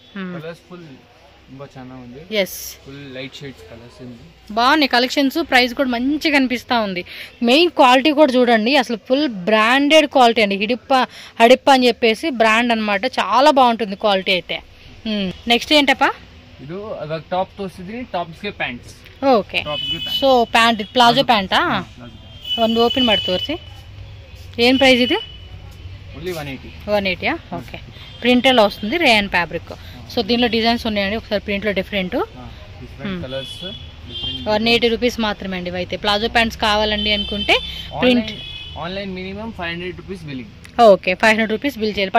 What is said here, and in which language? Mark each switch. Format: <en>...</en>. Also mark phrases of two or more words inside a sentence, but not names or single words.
<te>బాగున్నాయి కలెక్షన్స్, ప్రైస్ కూడా మంచిగా అనిపిస్తూ ఉంది.</te> <en>main quality</en> <te>కూడా చూడండి, అసలు</te> <en>full branded quality</en> <te>అండి. హడిప్ప అని చెప్పేసి బ్రాండ్ అనమాట. చాలా బాగుంటుంది క్వాలిటీ అయితే. నెక్స్ట్ ఏంటప్పా? ఓకే.</te> <kn>సో ಪ್ಯಾಂಟ್, ಪ್ಲಾಜೋ ಪ್ಯಾಂಟಾ? ಒಂದು ಓಪನ್ ಮಾಡಿ ತೋರಿಸಿ. ಏನು ಪ್ರೈಸ್ ಇದು? 180.</kn> <te>ఓకే. ప్రింట్లో వస్తుంది,</te> <en>rayon fabric.</en> <te>సో దీనిలో డిజైన్స్ ఉన్నాయండి, ఒకసారి ప్రింట్లో డిఫరెంట్. 180 రూపీస్ మాత్రమే అండి ఇవైతే.</te> <en>palazzo pants</en> <te>కావాలండి అనుకుంటే ప్రింట్</te> <en>online minimum 500 rupees billing.</en> <te>ఓకే. 500 రూపీస్ బిల్ చేయాలి.</te>